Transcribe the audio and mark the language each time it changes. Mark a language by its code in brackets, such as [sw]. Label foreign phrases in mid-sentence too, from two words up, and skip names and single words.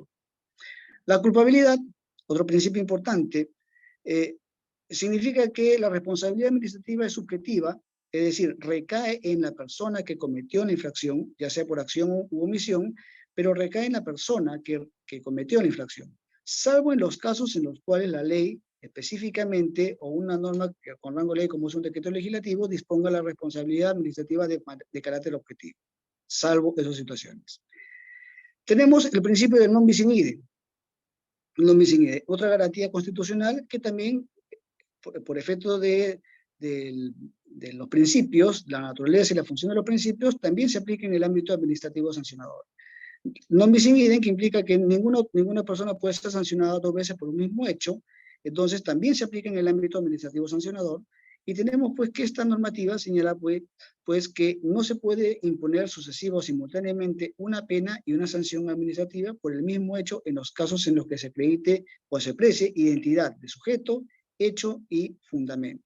[es] La culpabilidad, otro principio importante, significa que la responsabilidad administrativa es subjetiva, es decir, recae en la persona que cometió la infracción, ya sea por acción u omisión, pero recae en la persona que cometió la infracción, salvo en los casos en los cuales la ley específicamente o una norma con rango de ley como es un decreto legislativo disponga la responsabilidad administrativa de carácter objetivo, salvo esas situaciones. Tenemos el principio del [la] non bis in idem. [es] Otra garantía constitucional que también, por efecto de los principios, la naturaleza y la función de los principios, también se aplica en el ámbito administrativo sancionador. [la] Non bis in idem, [es] que implica que ninguna persona puede ser sancionada dos veces por un mismo hecho, entonces también se aplica en el ámbito administrativo sancionador, y tenemos pues que esta normativa señala pues que no se puede imponer sucesiva o simultáneamente una pena y una sanción administrativa por el mismo hecho en los casos en los que se acredite o se aprecie identidad de sujeto, hecho y fundamento.